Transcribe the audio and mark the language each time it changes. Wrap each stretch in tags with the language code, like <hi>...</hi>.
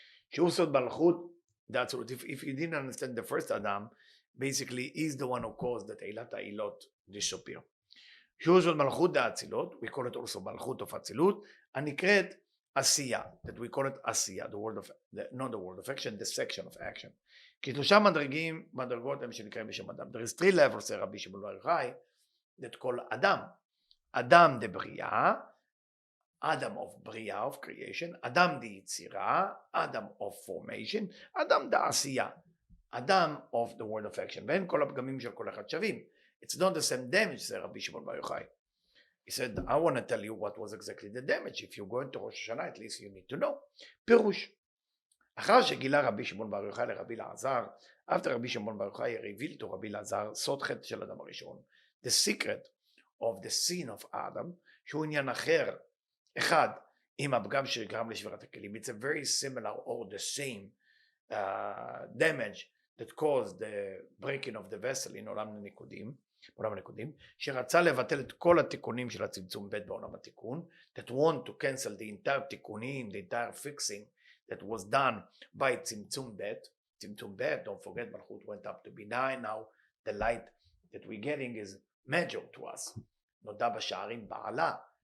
<he>שהוא סוד מלכות,</he> <en>that's what, if you didn't understand the first Adam, basically he's the one who caused that עילת העילות disappear.</en> <he>שהוא סוד מלכות דאצילות,</he> <en>we call it also מלכות of אצילות,</en> <he>הנקראת עשייה,</he> <en>that we call it עשייה, the word of, not the word of action, the section of action.</en> <he>כי שלושה מדרגות הם שנקראים בשם אדם.</he> <en>There is three levels, say רבי שמעון בר יוחאי, that call אדם. אדם דבריאה, אדם of בריאה, of creation, אדם דיצירה, אדם of formation, אדם דעשייה, אדם of the word of action.</en> <he>ואין כל הפגמים של כל אחד שווים.</he> <en>It's not the same damage, say רבי שמעון בר יוחאי. He said, I want to tell you what was exactly the damage. If you go into ראש השנה, at least you need to know.</en> <he>פירוש. אחר שגילה רבי שמעון בר יוחאי לרבי אלעזר, after רבי שמעון בר יוחאי revealed to רבי אלעזר סוד חטא של אדם הראשון,</he> <en>the secret of the sin of Adam,</en> <he>שהוא עניין אחר, אחד, עם הפגם שגרם לשבירת הכלים,</he> <en>it's a very similar or the same damage that caused the breaking of the vessel in עולם הנקודים,</en> <he>שרצה לבטל את כל התיקונים של הצמצום ב' בעולם התיקון,</he> <en>that want to cancel the entire תיקונים, the entire fixing that was done by צמצום ב', don't forget מלכות went up to be 9, now the light that we're getting is measured to us,</en> <he>נודע בשערים בעלה,</he>